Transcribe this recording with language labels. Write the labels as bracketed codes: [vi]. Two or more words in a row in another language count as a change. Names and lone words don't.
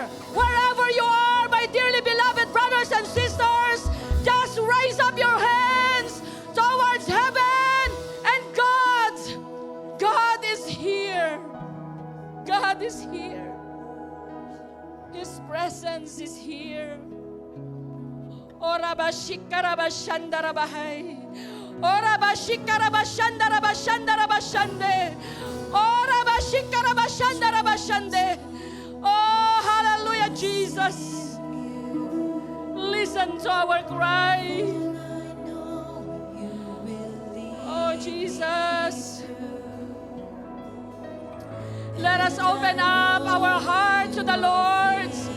[en] Wherever you are, my dearly beloved brothers and sisters, just raise up your hands towards heaven, and God is here. God is here. His presence is here. Ora bashikara bashandara bahay. Ora bashikara bashandara bashandara bashande. Ora bashikara bashandara bashande. Oh, hallelujah, Jesus. Listen to our cry. Oh, Jesus. Let us open up our heart to the Lord.